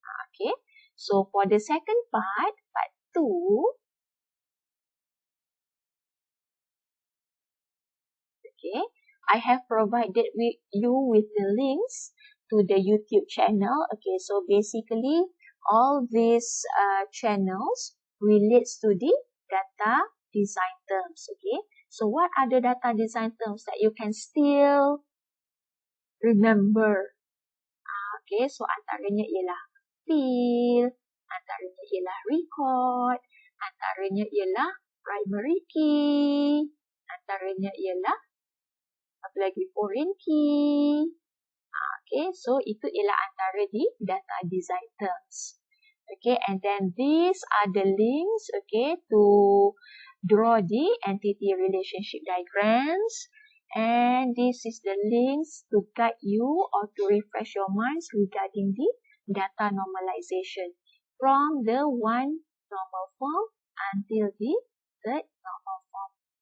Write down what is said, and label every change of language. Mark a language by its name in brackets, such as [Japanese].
[English] Okay, so for the second part 2, okay, I have provided you with the links to the YouTube channel. Okay, so basically all these channels relates to the data design terms. Okay, so what are the data design terms that you can still remember? [Malay] Okay, so antaranya ialah fill, antaranya ialah record, antaranya ialah primary key, antaranya ialah apa lagi foreign key. [English] Okay, so itu ialah antara di data design terms. Okay, and then these are the links, okay, to draw the entity relationship diagrams, and this is the links to guide you or to refresh your minds regarding the data normalization from the 1 normal form until the 3rd normal form.